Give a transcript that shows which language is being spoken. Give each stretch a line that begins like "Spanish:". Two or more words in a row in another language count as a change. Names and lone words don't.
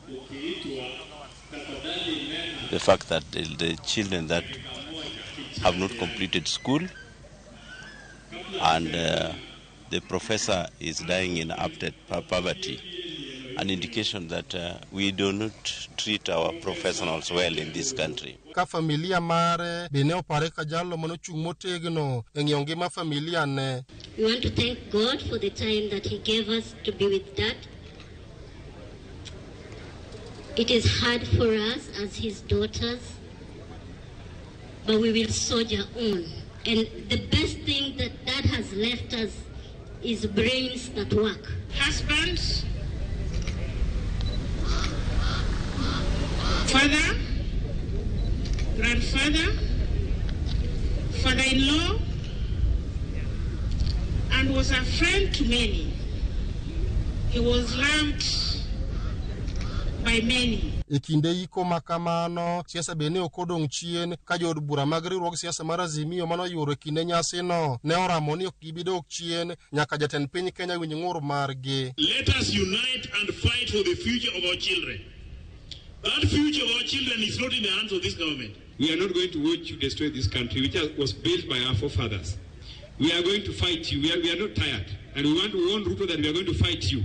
English: the fact that the children that have not completed school and the professor is dying in abject poverty, an indication that we do not treat our professionals well in this country.
Luo (Kenya and Tanzania): Ka familia mare bene opare ka jallo mano chung motegno eng'io ngima familia ne.
English: We want to thank God for the time that he gave us to be with Dad. It is hard for us as his daughters, but we will soldier on. And the best thing that Dad has left us is brains that work. Husbands, father, grandfather, father-in-law, and was a friend to many. He was loved by many.
Luo (Kenya and Tanzania): Ikinde iko makamano siasa bene okodong chien ka jod bura mag riwruog siasa mar Azimio mano yoro kinde nyasi no ne oramo ni ok gibidok chien nyaka jatend piny Kenya winj ng'ur margi.
English: Let us unite and fight for the future of our children. That future of our children is not in the hands of this government. We are not going to watch you destroy this country, which was built by our forefathers. We are going to fight you. We are not tired. And we want to warn Ruto that we are going to fight you.